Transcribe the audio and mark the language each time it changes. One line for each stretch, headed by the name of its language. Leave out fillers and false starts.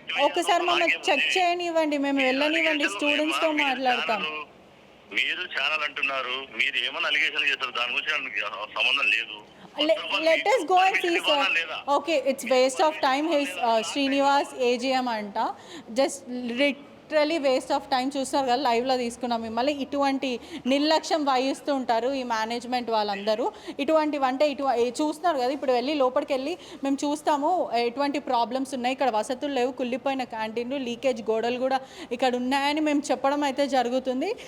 Telugu: ఒకసారి మమ్మల్ని చెక్ చేయనివ్వండి, మేము వెళ్ళనివ్వండి, స్టూడెంట్స్తో మాట్లాడతాం. మీరు ఛానల్ అంటున్నారు, మీరు ఏమైనా అలిగేషన్ చేస్తారు, దాని గురించి నాకు సంబంధం లేదు.
English: Let us go and see sir. Okay, it's waste of time. His Srinivas AGM అంట. Just literally waste of time.
Telugu: చూస్తున్నారు కదా, లైవ్లో తీసుకున్నాం మిమ్మల్ని. ఇటువంటి నిర్లక్ష్యం వహిస్తూ ఉంటారు ఈ మేనేజ్మెంట్ వాళ్ళందరూ. ఇటువంటివంటే చూస్తున్నారు కదా, ఇప్పుడు వెళ్ళి లోపలికి వెళ్ళి మేము చూస్తాము ఎటువంటి ప్రాబ్లమ్స్ ఉన్నాయి. ఇక్కడ వసతులు లేవు, కుళ్ళిపోయిన క్యాంటీన్లు, లీకేజ్ గోడలు కూడా ఇక్కడ ఉన్నాయని మేము చెప్పడం అయితే జరుగుతుంది.